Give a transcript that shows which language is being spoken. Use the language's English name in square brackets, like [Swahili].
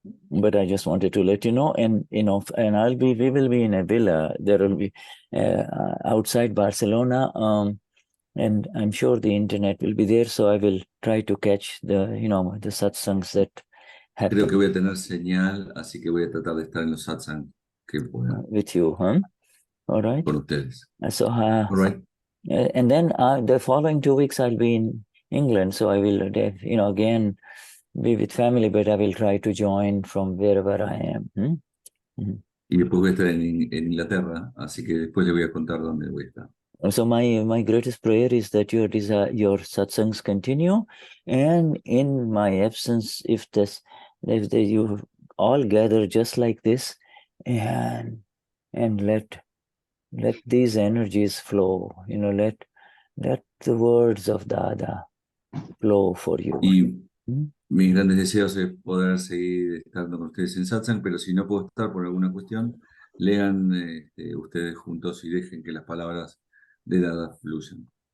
[English] But I just wanted to let you know, and we will be in a villa. There will be outside Barcelona, and I'm sure the internet will be there. So I will try to catch the satsangs that happen. [Spanish] Creo que voy a tener señal, así que voy a tratar de estar en los satsang que pueda. [English] With you, huh? All right. [Spanish] Con ustedes. [English] So, all right. And then the following 2 weeks I'll be in England. So I will, again, be with family, but I will try to join from wherever I am. [Spanish] Y después voy a estar en Inglaterra, así que después le voy a contar dónde voy a estar. [English] So my greatest prayer is that your satsangs continue, and in my absence, if you all gather just like this, and let these energies flow. Let the words of Dada flow for you. [Spanish] Mis grandes deseos es poder seguir estando con ustedes en Satsang, pero si no puedo estar por alguna cuestión, lean ustedes juntos y dejen que las palabras de Dada fluyan.